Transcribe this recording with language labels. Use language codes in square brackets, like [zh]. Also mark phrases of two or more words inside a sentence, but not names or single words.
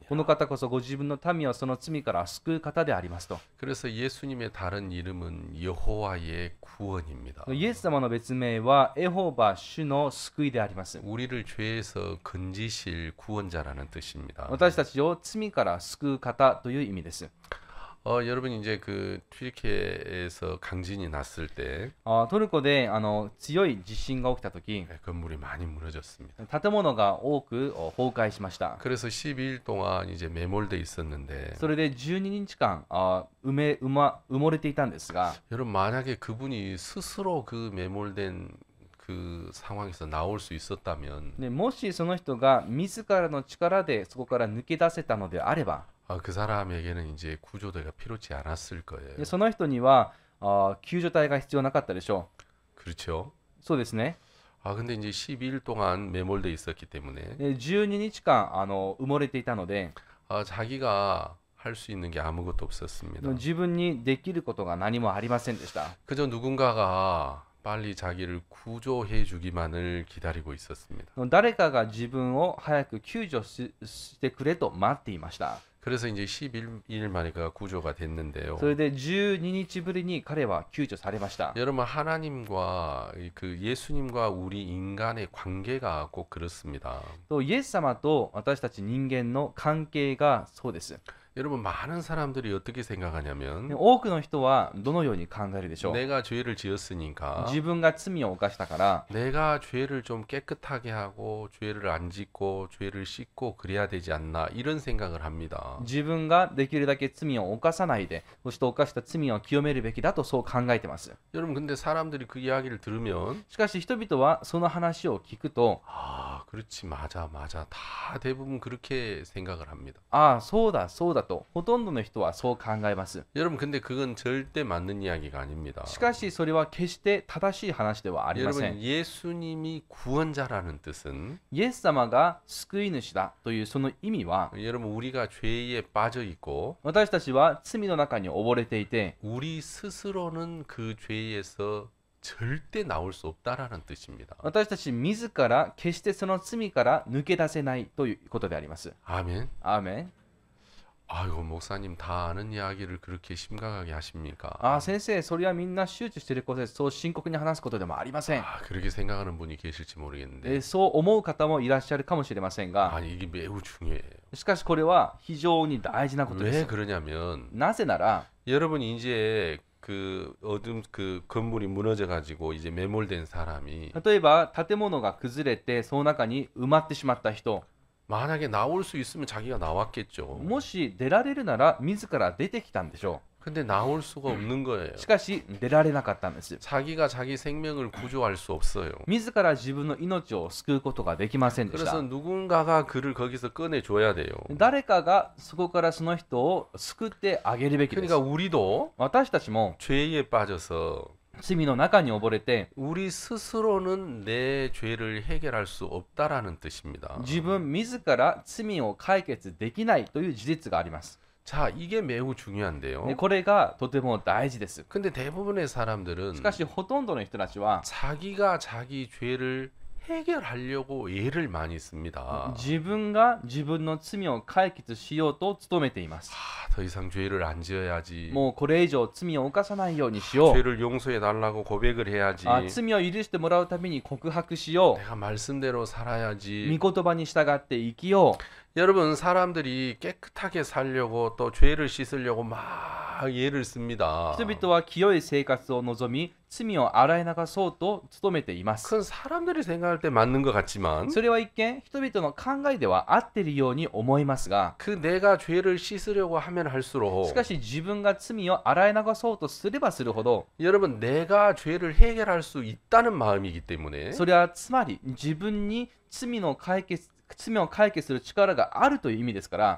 [ja] この方こそご自分の民をその罪から救う方でありますと。 [ko] 그래서 예수님의 다른 이름은 여호와의 구원입니다. [ja] イエス様の別名はエホバ主の救いであります。 [ko] 우리를 죄에서 건지실 구원자라는 뜻입니다. [ja] 私たちを罪から救う方という意味です。 [ko] 여러분 이제 그 튀르키예에서 강진이 났을 때 [ja] トルコで強い地震が起きたとき、 [ko] 건물이 많이 무너졌습니다. [ja] 建物が多く崩壊しました。 [ko] 그래서 12일 동안 이제 매몰돼 있었는데 [ja] それで12日間埋もれていたんですが、 [ko] 여러분 만약에 그분이 스스로 그 매몰된 그 상황에서 나올 수 있었다면 [ja] でもしその人が自らの力でそこから抜け出せたのであれば、 [ko] 그 사람에게는 이제 구조대가 필요치 않았을 거예요. [ja] でその人には救助隊が必要なかったでしょ [ko] 그렇죠? [ja] う。そうですね。 [ko] 근데 이제 12일 동안 매몰돼 있었기 때문에 [ja] で12日間埋もれていたので、 [ko] 자기가 할 수 있는 게 아무것도 없었습니다. [ja] 自分にできることが何もありませんでした。 [ko] 그저 누군가가 빨리 자기를 구조해 주기만을 기다리고 있었습니다. [ja] 誰かが自分を早く救助してくれと待っていました。 [ko] 그래서 이제 11일 만에 그가 구조가 됐는데요. [ja] それで12日ぶりに彼は救助されました。 [ko] 여러분 하나님과 그 예수님과 우리 인간의 관계가 꼭 그렇습니다. [ja] とイエス様と私たち人間の関係がそうです。 [ko] 여러분 많은 사람들이 어떻게 생각하냐면 [ja] 多くの人はどのように考えるでしょう。 [ko] 내가 죄를 지었으니까 [ja] 自分が罪を犯したから、 [ko] 내가 죄를 좀 깨끗하게 하고 죄를 안 짓고 죄를 씻고 그래야 되지 않나 이런 생각을 합니다. [ja] 自分ができるだけ罪を犯さないで、そして犯した罪を清めるべきだとそう考えてます。 [ko] 여러분 근데 사람들이 그 이야기를 들으면 [ja] しかし人々はその話を聞くと、 [ko] 그렇지 맞아 다 대부분 그렇게 생각을 합니다. [ja] そうだとほとんどの人はそう考えます。 [ko] 여러분 근데 그건 절대 맞는 이야기가 아닙니다. [ja] しかしそれは決して正しい話ではありませ [ko] 여러분 [ja] ん。 [ko] 예수님이 구원자라는 뜻은 [ja] イエス様が救い主だというその意味は、 [ko] 여러분 우리가 죄에 빠져 있고 [ja] 私たちは罪の中に溺れていて、 [ko] 우리 스스로는 그 죄에서 절대 나올 수 없다라는 뜻입니다. [ja] 私たち自ら決してその罪から抜け出せないということであります。 [ko] 아멘. [ja] アーメン。 [ko] 아이고 목사님 다 아는 이야기를 그렇게 심각하게 하십니까? [ja] 先生、それはみんな周知していることです。そう深刻に話すことでもありません。 [ko] 그렇게 생각하는 분이 계실지 모르겠는데 [ja] そう思う方もいらっしゃるかもしれませんが、 [ko] 아니 이게 매우 중요해요. [ja] しかしこれは非常に大事なことで [ko] 왜 [ja] す。 [ko] 그러냐면 [ja] なぜなら、 [ko] 여러분이 이제 그 어둠 그 건물이 무너져 가지고 이제 매몰된 사람이 [ja] 例えば建物が崩れてその中に埋まってしまった人、 [ko] 만약에 나올 수 있으면 자기가 나왔겠죠. [ja] もし出られるなら自ら出てきたんでしょ [ko] 근데 나올 수가 없는 거예요. [ja] しかし出られなかったんです。 [ko] 자기가 자기 생명을 구조할 수 없어요. [ja] 自ら自分の命を救うことができませんでし [ko] 그래서 [ja] た。 [ko] 누군가가 그를 거기서 꺼내줘야 돼요. [ja] 誰かがそこからその人を救ってあげるべきです。 [ko] 그러니까 우리도 [ja] 私たちも [ko] 죄에 빠져서 [ja] 罪の中に溺れて [ko] 우리 스스로는 내 죄를 해결할 수 없다라는 뜻입니다. [ja] 自分自ら罪を解決できないという事実があります。 [ko] 자, 이게 매우 중요한데요. [ja] でこれがとても大事です。 [ko] 근데 대부분의 사람들은 [ja] しかしほとんどの人たちは [ko] 자기가 자기 죄를 해결하려고 애를 많이 씁니다. [ja] 自分が自分の罪を解決しようと努めています。 [ko] 더 이상 죄를 안 지어야지. [ja] もうこれ以上罪を犯さないようにしよう。 [ko] 죄를 용서해 달라고 고백을 해야지. [ja] 罪を許してもらうために告白しよ [ko] 내가 말씀대로 [ja] う。 [ko] 살아야지. [ja] 御言葉に従って生きよう。 [ko] 여러분, 사람들이 깨끗하게 살려고 또 죄를 씻으려고 막 애를 씁니다. [ja] 人々は清い生活を望み、罪を洗い流そうと努めています。 [ko] 그건 사람들이 생각할 때 맞는 것 같지만 [ja] それは一見、人々の考えでは合っているように思いますが、 [ko] 그 내가 죄를 씻으려고 하면 할수록 [ja] しかし自分が罪を洗い流そうとすればするほど、 [ko] 여러분, 내가 죄를 해결할 수 있다는 마음이기 때문에 [ja] それはつまり自分に罪を解決する力があるという意味ですから、